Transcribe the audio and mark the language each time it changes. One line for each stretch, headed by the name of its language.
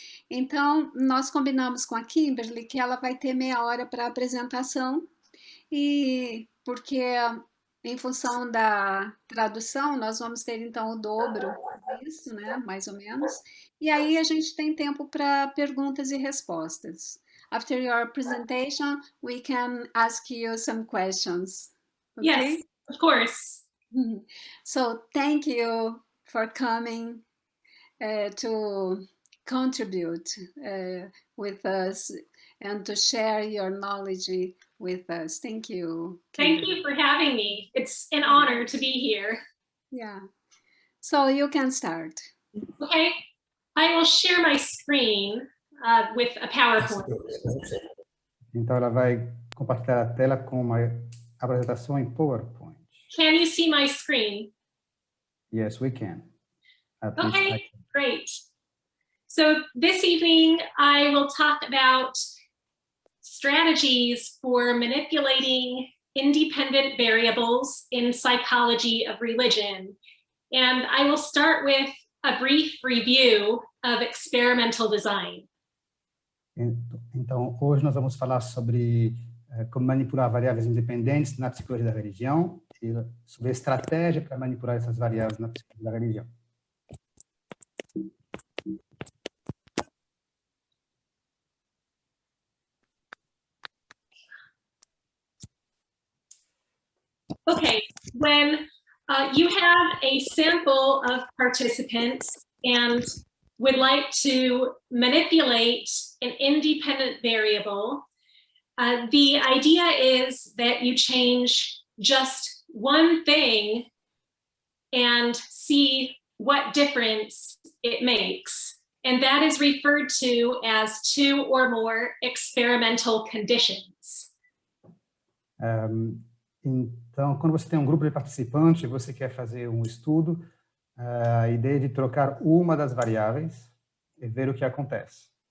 Portuguese: Então, nós combinamos com a Kimberly que ela vai ter meia hora para a apresentação, e porque em função da tradução, nós vamos ter então o dobro disso, né? Mais ou menos. E aí a gente tem tempo para perguntas e respostas.
English: After your presentation, we can ask you some questions. Okay? Yes, of course. So thank you for coming to contribute with us and to share your knowledge with us. Thank you. Thank you for having me. It's an honor to be here. Yeah. So you can start. Okay. I will share my screen with a PowerPoint.
Portuguese: Então ela vai compartilhar a tela com uma apresentação em PowerPoint.
English: Can you see my screen? Yes, we can. Okay, great. So this evening I will talk about strategies for manipulating independent variables in psychology of religion. And I will start with a brief review of experimental design.
Portuguese: Então, hoje nós vamos falar sobre como manipular variáveis independentes na psicologia da religião e sobre a estratégia para manipular essas variáveis na psicologia da religião.
English: Okay, when you have a sample of participants and would like to manipulate an independent variable, the idea is that you change just one thing and see what difference it makes. And that is referred to as 2 or more experimental conditions.
Portuguese: Então, quando você tem um grupo de participantes e você quer fazer um estudo, a ideia é de trocar uma das variáveis e ver o que acontece.